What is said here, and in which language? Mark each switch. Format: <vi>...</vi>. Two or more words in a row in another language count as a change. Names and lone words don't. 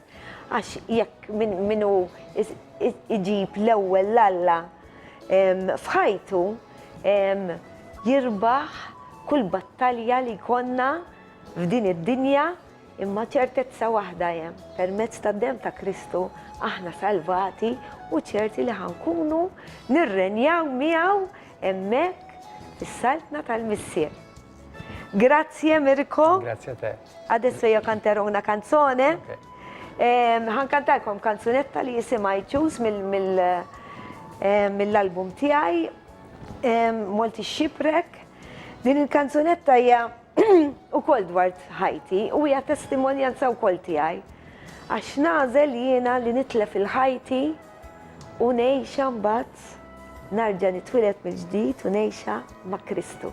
<mt>Għax jekk minnu iġib l-ewwel l-Alla f'ħajtu jirbaħ kull battalja li konna f'din id-dinja imma ċertezza waħda hemm permezz tad-dem ta' Kristu aħna salvati u ċerti li ħankunu nirrenjaw miegħu hemmhekk fis-saltna tal-missier.</mt> <it>Grazie Mirko. Grazie a te. Adesso io canterò una canzone. Okay.</it> <mt>Ħankantalkom kanzunetta li jisimha I Choose mill-album tiegħi Multi Shipwreck. Din il-kanzunetta hija ukoll dwar ħajti u hija testimonjanza wkoll tiegħi. Għax nażel jiena li nitlef il-ħajti u ngħixha mbagħad narġa' nitwieled mill-ġdid u ngħixha ma' Kristu.</mt>